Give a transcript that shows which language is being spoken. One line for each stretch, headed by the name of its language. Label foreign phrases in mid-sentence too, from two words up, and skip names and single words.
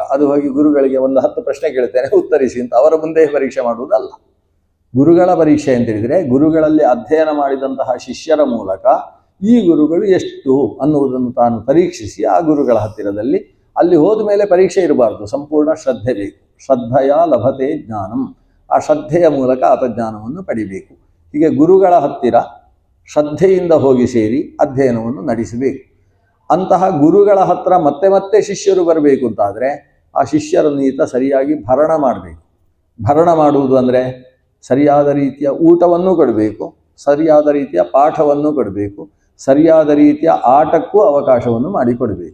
Kannada: ಅದು ಹೋಗಿ ಗುರುಗಳಿಗೆ ಒಂದು 10 ಪ್ರಶ್ನೆ ಕೇಳ್ತೇನೆ ಉತ್ತರಿಸಿ ಅಂತ ಅವರ ಮುಂದೆ ಪರೀಕ್ಷೆ ಮಾಡುವುದಲ್ಲ. ಗುರುಗಳ ಪರೀಕ್ಷೆ ಅಂತ ಹೇಳಿದರೆ ಗುರುಗಳಲ್ಲಿ ಅಧ್ಯಯನ ಮಾಡಿದಂತಹ ಶಿಷ್ಯರ ಮೂಲಕ ಈ ಗುರುಗಳು ಎಷ್ಟು ಅನ್ನುವುದನ್ನು ತಾನು ಪರೀಕ್ಷಿಸಿ ಆ ಗುರುಗಳ ಹತ್ತಿರದಲ್ಲಿ ಅಲ್ಲಿ ಹೋದ ಮೇಲೆ ಪರೀಕ್ಷೆ ಇರಬಾರ್ದು, ಸಂಪೂರ್ಣ ಶ್ರದ್ಧೆ ಬೇಕು.
Sanskrit: ಶ್ರದ್ಧೆಯ ಲಭತೆ ಜ್ಞಾನಂ,
Kannada: ಆ ಶ್ರದ್ಧೆಯ ಮೂಲಕ ಆತಜ್ಞಾನವನ್ನು ಪಡಿಬೇಕು. ಹೀಗೆ ಗುರುಗಳ ಹತ್ತಿರ ಶ್ರದ್ಧೆಯಿಂದ ಹೋಗಿ ಸೇರಿ ಅಧ್ಯಯನವನ್ನು ನಡೆಸಬೇಕು. ಅಂತಹ ಗುರುಗಳ ಹತ್ರ ಮತ್ತೆ ಮತ್ತೆ ಶಿಷ್ಯರು ಬರಬೇಕು ಅಂತಾದರೆ ಆ ಶಿಷ್ಯರನ್ನು ಈತ ಸರಿಯಾಗಿ ಭರಣ ಮಾಡಬೇಕು. ಭರಣ ಮಾಡುವುದು ಅಂದರೆ ಸರಿಯಾದ ರೀತಿಯ ಊಟವನ್ನು ಕೊಡಬೇಕು, ಸರಿಯಾದ ರೀತಿಯ ಪಾಠವನ್ನು ಕೊಡಬೇಕು, ಸರಿಯಾದ ರೀತಿಯ ಆಟಕ್ಕೂ ಅವಕಾಶವನ್ನು ಮಾಡಿಕೊಡಬೇಕು.